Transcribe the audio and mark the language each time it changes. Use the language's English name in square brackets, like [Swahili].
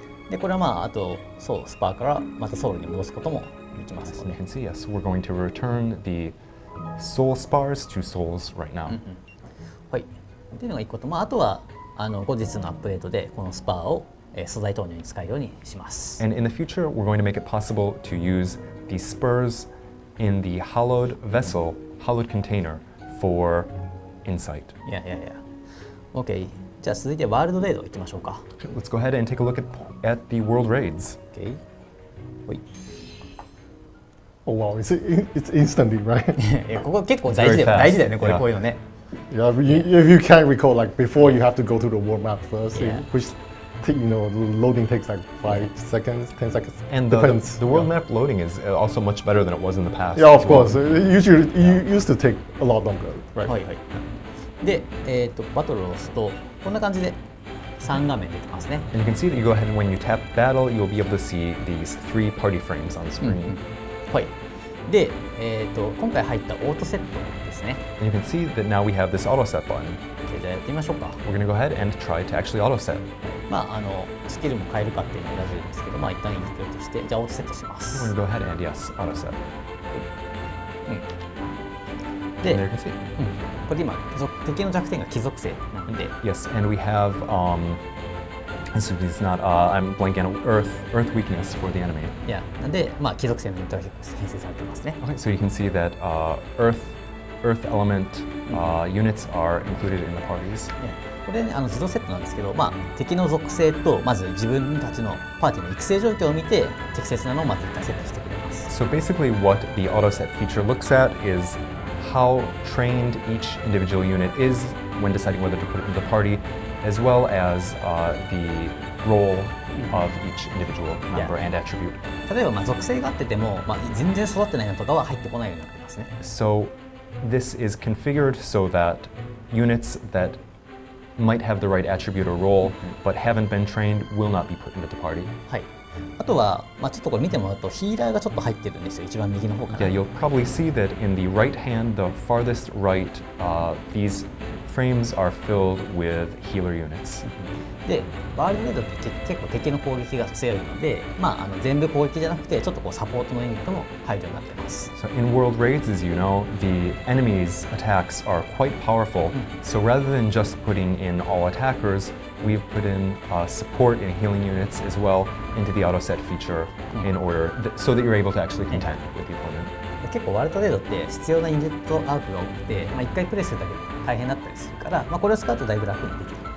[Japanese] で、これはあとスパーからまたソウルに戻すこともできますの [English] You [Japanese] で。 [English] can see, yes, we're going to return the soul spars to souls right now. [Japanese] はい。っていうのが1個と、あとは後日のアップデートでこのスパーを素材投入に使えるようにします。 [English] And in the future, we're going to make it possible to use these spurs in the hollowed vessel, hollowed container for insight. [Japanese] いや。OK。じゃあ続いてワールドレード行きましょうか。 [English] Let's go ahead and take a look at the world raids. [Japanese] OK。 はい。 [English] Oh wow, it's instantly, right? [Japanese] ここ結構大事だよね、こういうのね。 [English] Yeah, if you can't recall, like before you have to go to the world map first, which the loading takes like 5 seconds, 10 seconds. And Depends. the world map loading is also much better than it was in the past. Yeah, of course. It used to take a lot longer, right? [Japanese] はい。で、バトルを押すとこんな感じで3画面出てますね。 [English] And you can see that you go ahead and when you tap battle, you'll be able to see these 3 party frames on screen. [Japanese] はい。で、今回入ったオートセットですね。 [English] And you can see that now we have this auto set button. [Japanese] OK、じゃあやってみましょうか。 [English] We're going to go ahead and try to actually auto set. [Japanese] スキルも変えるかっていうのを選べるんですけど、一旦いいとして、じゃあオートセットしま [English] We're [Japanese] す。 [English] going to go ahead and yes, auto set. [Japanese] で、 [English] And there you can see. [Japanese] これ今敵の弱点が貴族性なので、 [English] Yes, and we have this is not I'm blanking on earth weakness for the enemy. [Japanese] なんで貴族性のユニットが結構編成されてますね。 [English] Okay, so you can see that earth Earth element units are included in the parties. [Japanese] これね、自動セットなんですけど、敵の属性とまず自分たちのパーティーの育成状況を見て適切なのをまず一回セットしてくれます。 [English] So basically what the auto set feature looks at is how trained each individual unit is when deciding whether to put it in the party, as well as the role of each individual member and attribute. [Japanese] 例えば属性があってても、全然育ってないのとかは入ってこないようになってますね。 [English] So this is configured so that units that might have the right attribute or role but haven't been trained will not be put into the party. [Japanese] はい。あとは、ちょっとこれ見てもらうとヒーラーがちょっと入ってるんですよ。一番右の方から。 [English] Yeah, you'll probably see that in the right hand, the farthest right, these frames are filled with healer units. [Japanese] で、ワールドレードって結構敵の攻撃が強いので、全部攻撃じゃなくてちょっとこうサポートのユニットも入るようになってます。 [English] So in world raids, as you know, the enemy's attacks are quite powerful. So rather than just putting in all attackers, we've put in support and healing units as well into the auto set feature in order so that you're able to actually contend with the opponent. [Japanese] 結構ワールドレードって必要なユニットアウトが多くて、一回プレイするだけで大変だったりするから、これを使うとだいぶ楽にできる。